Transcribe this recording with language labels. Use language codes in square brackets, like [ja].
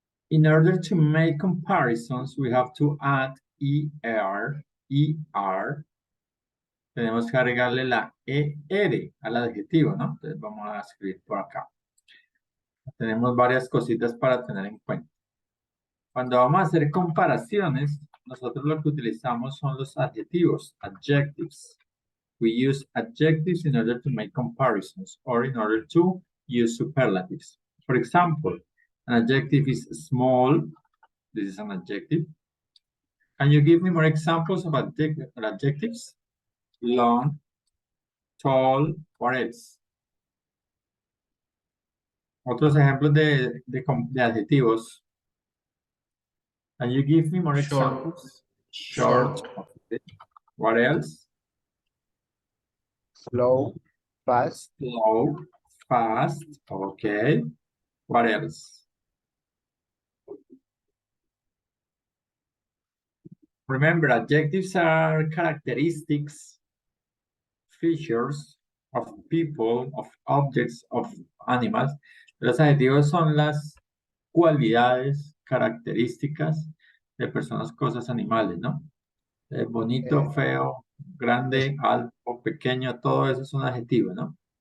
[en] In order to make comparisons, we have to add ER. [es] Tenemos que agregarle la ER al adjetivo, ¿no? Entonces vamos a escribir por acá. Tenemos varias cositas para tener en cuenta. Cuando vamos a hacer comparaciones, nosotros lo que utilizamos son los adjetivos, adjectives. [en] We use adjectives in order to make comparisons or in order to use superlatives. For example, an adjective is small. This is an adjective. Can you give me more examples of adjectives? Long, tall, what else? [es] Otros ejemplos de adjetivos. [en] Can you give me more examples? Short. Okay. What else? Slow, fast. Slow, fast. Okay. What else? Remember, adjectives are characteristics, features of people, of objects, of animals. [es] Los adjetivos son las cualidades, características de personas, cosas, animales, ¿no? Bonito, feo, grande, alto, pequeño, todo eso es un adjetivo, ¿no?